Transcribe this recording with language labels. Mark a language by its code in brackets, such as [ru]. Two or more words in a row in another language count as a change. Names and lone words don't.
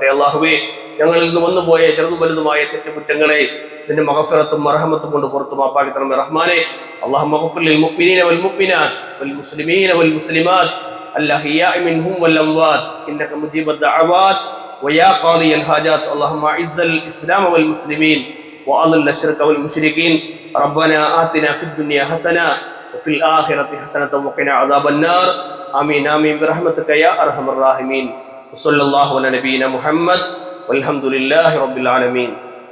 [ml] അല്ലാഹുവേ, ഞങ്ങളിൽ നിന്ന് വന്നുപോയ ചെറുതും വലുതുമായ തെറ്റുകുറ്റങ്ങളെ നിന്റെ മഗ്ഫിറത്തും മർഹമത്തും കൊണ്ട് പുറത്തു മാപ്പാക്കി തരണമേ റഹ്മാനെ. [ar] اللهم اغفر للمؤمنين والمؤمنات والمسلمين والمسلمات الأحياء منهم والأموات إنك مجيب الدعوات ويا قاضي الحاجات. اللهم أعز الإسلام والمسلمين وأضل الشرك والمشركين. ربنا آتنا في الدنيا حسنة وفي الآخرة حسنة وقنا عذاب النار. آمين آمين برحمتك يا أرحم الراحمين. وصلى الله على نبينا محمد والحمد لله رب العالمين.